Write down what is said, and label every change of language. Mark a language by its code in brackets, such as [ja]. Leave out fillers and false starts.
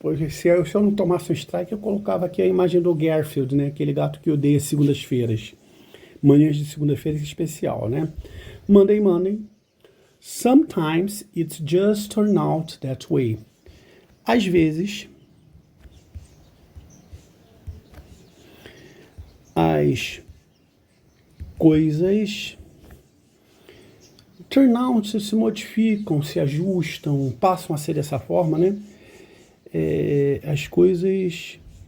[pt] Se eu não tomasse um strike, eu colocava aqui a imagem do Garfield, né? Aquele gato que odeia segundas-feiras. Manhãs de segunda-feira especial, né? [en] Monday, Monday. Sometimes it just turn out that way. [pt] Às vezes, as coisas [en] turn out [pt] se modificam, se ajustam, passam a ser dessa forma, né? As coisas